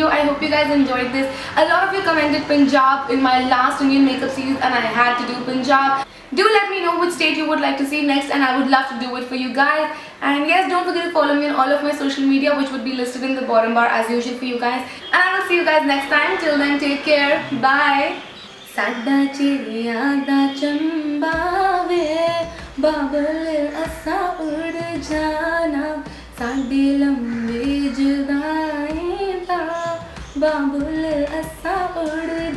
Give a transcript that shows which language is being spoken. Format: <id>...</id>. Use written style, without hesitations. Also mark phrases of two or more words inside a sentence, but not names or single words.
<en>I hope you guys enjoyed this. A lot of you commented Punjab in my last Indian makeup series and I had to do Punjab. Do let me know which state you would like to see next and I would love to do it for you guys. And yes, don't forget to follow me on all of my social media which would be listed in the bottom bar as usual for you guys. And I will see you guys next time. Till then, take care. Bye.</en> <pa>ਸਾਡਾ ਚਿੜੀਆਂ ਦਾ ਚੰਬਾ ਵੇ ਬਾਬੁਲ ਅਸਾਂ ਉੱਡ ਜਾਣਾ ਸਾਡੇ ਲੰਬੇ ਜੁਦਾਈ ਦਾ ਬਾਬੁਲ ਅਸਾਂ ਉੜ</pa>